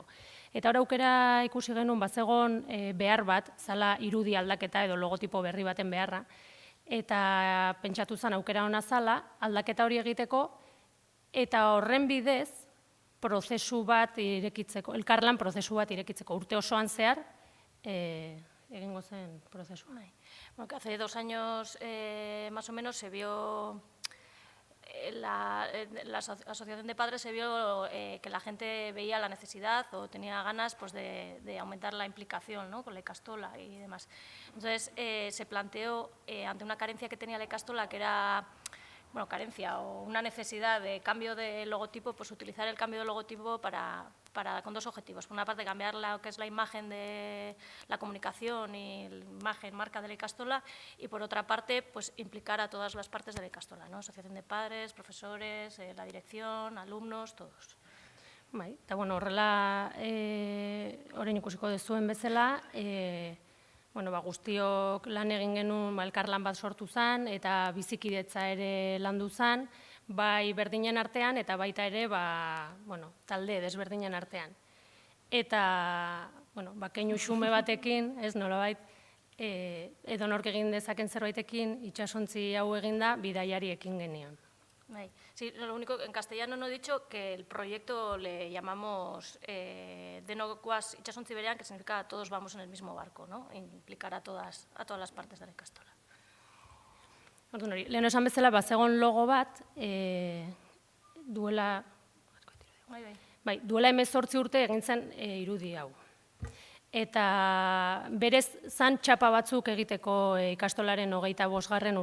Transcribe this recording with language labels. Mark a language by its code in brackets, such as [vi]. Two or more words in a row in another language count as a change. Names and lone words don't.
[eu] Eta hor aukera ikusi genuen bazegon behar bat, zala irudi aldaketa edo logotipo berri baten beharra, eta pentsatu zen aukera hona zala, aldaketa hori egiteko, eta horren bidez prozesu bat irekitzeko, elkarlan prozesu bat irekitzeko, urte osoan zehar egingo zen prozesu. [es] Bueno, que hace 2 años más o menos se vio, la Asociación de Padres se vio que la gente veía la necesidad o tenía ganas de aumentar la implicación con la ikastola y demás. Entonces se planteó, ante una carencia que tenía la ikastola, que era carencia o una necesidad de cambio de logotipo, pues utilizar el cambio de logotipo con 2 objetivos. Por una parte, cambiar lo que es la imagen de la comunicación y la imagen, marca de la ikastola, y por otra parte, pues implicar a todas las partes de la ikastola, ¿no? Asociación de padres, profesores, la dirección, alumnos, todos. [eu] Eta horrela, orain ikusiko duzuen bezala, guztiok lan egin genuen elkarlan bat sortu zen, eta bizikidetza ere landu zen, bai berdinen artean, eta baita ere talde desberdinen artean. Eta keinu xume batekin, nolabait, edonork egin dezaken zerbaitekin, itsasontzi hau eginda, bidaiari ekin genion. [es] Sí, lo único, en castellano no he dicho que el proyecto le llamamos [eu] Denok goaz itsasontzi berean, [es] que significa todos vamos en el mismo barco, ¿no? Implicar a todas las partes de la ikastola. [eu] Lehen esan bezala, bazegon logo bat, duela 18 urte egin zen irudi hau. Eta berez zan txapa batzuk egiteko ikastolaren 25.